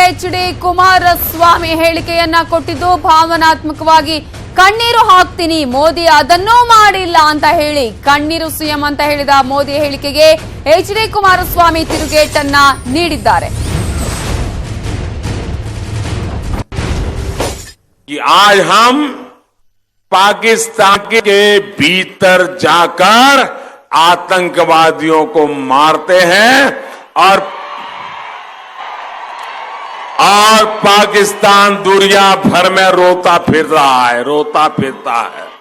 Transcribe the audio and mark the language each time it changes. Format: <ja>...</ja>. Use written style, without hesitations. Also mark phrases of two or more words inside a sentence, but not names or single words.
<kn>ಎಚ್.ಡಿ. ಕುಮಾರಸ್ವಾಮಿ ಹೇಳಿಕೆಯನ್ನ ಕೊಟ್ಟಿದ್ದು ಭಾವನಾತ್ಮಕವಾಗಿ ಕಣ್ಣೀರು ಹಾಕ್ತೀನಿ, ಮೋದಿ ಅದನ್ನೂ ಮಾಡಿಲ್ಲ ಅಂತ ಹೇಳಿ ಕಣ್ಣೀರು ಸಿಎಂ ಅಂತ ಹೇಳಿದ ಮೋದಿ ಹೇಳಿಕೆಗೆ ಎಚ್.ಡಿ. ಕುಮಾರಸ್ವಾಮಿ ತಿರುಗೇಟನ್ನ ನೀಡಿದ್ದಾರೆ.</kn> <hi>आज हम पाकिस्तान के भीतर जाकर आतंकवादियों को मारते हैं और पाकिस्तान दुनिया भर में रोता फिरता है।</hi>